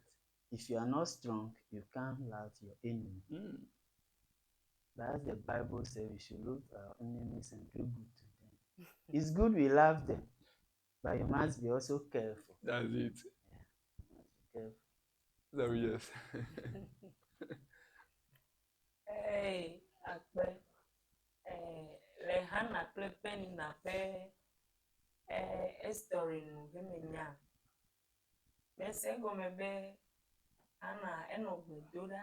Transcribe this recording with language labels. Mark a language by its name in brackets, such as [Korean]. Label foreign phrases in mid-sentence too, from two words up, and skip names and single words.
[English] If you are not strong, you can't love your enemy. That's the Bible says we should love our enemies and do good to them. It's good we love them, but you must be also careful. That's it. Yeah. Careful. So yes. [Ewe] Hey, akpe. Le Hannah kple Penina ƒe story nu ke menya. Mese gome be Hannah enɔ gbe do ɖa.